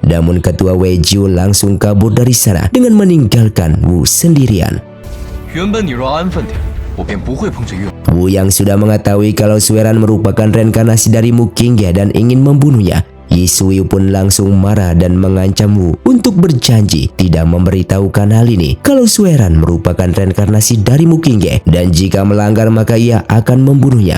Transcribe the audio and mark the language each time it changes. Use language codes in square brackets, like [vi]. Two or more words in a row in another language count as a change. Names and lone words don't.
[id] Namun ketua Wei Jiu langsung kabur dari sana dengan meninggalkan Wu sendirian. [zh] 原本你若安分点，我便不会碰这月。 [id] Wu yang sudah mengetahui kalau Sueran merupakan reinkarnasi dari Mu Qingge dan ingin membunuhnya, Yisui pun langsung marah dan mengancam Wu untuk berjanji tidak memberitahukan hal ini kalau Sueran merupakan reinkarnasi dari Mu Qingge, dan jika melanggar maka ia akan membunuhnya.